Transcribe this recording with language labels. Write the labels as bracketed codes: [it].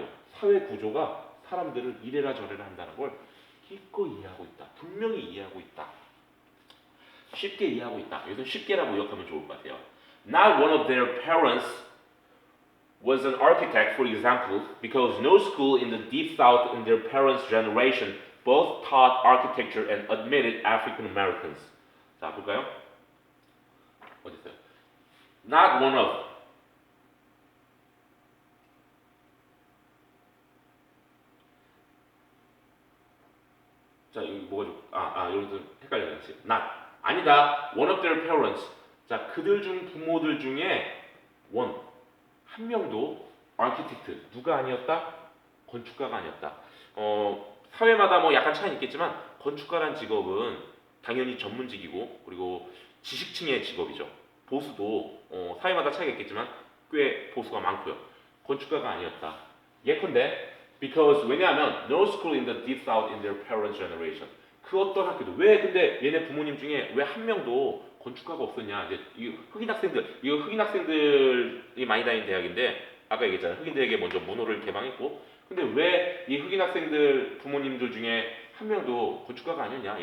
[ko] 사회 구조가 사람들을 이래라 저래라 한다는 걸 기꺼이 이해하고 있다. 분명히 이해하고 있다. 쉽게 이해하고 있다. 여기서 쉽게라고 기억하면 좋을 것 같아요. [en] Not one of their parents was an architect, for example, because no school in the Deep South in their parents' generation both taught architecture and admitted African Americans. [ko] 자, 볼까요? 어디 있어요? [en] Not one of [ko] 자, 여기 뭐가 여기서 헷갈려요. [en] not [ko] 아니다. [en] One of their parents. [ko] 자, 그들 중 부모들 중에 한 명도 architect 누가 아니었다? 건축가가 아니었다. 사회마다 뭐 약간 차이는 있겠지만 건축가란 직업은 당연히 전문직이고 그리고 지식층의 직업이죠. 보수도 사회마다 차이가 있겠지만 꽤 보수가 많고요. 건축가가 아니었다. 예컨대 왜냐하면 [en] no school in the deep south in their parents' generation. [ko] 그 어떤 학교도 근데 얘네 부모님 중에 왜 한 명도 건축가가 없었냐? 이제 이거 흑인 학생들이 많이 다니는 대학인데 아까 얘기했잖아요. 흑인들에게 먼저 문호를 개방했고 근데 왜 이 흑인 학생들 부모님들 중에 한 명도 건축가가 아니었냐?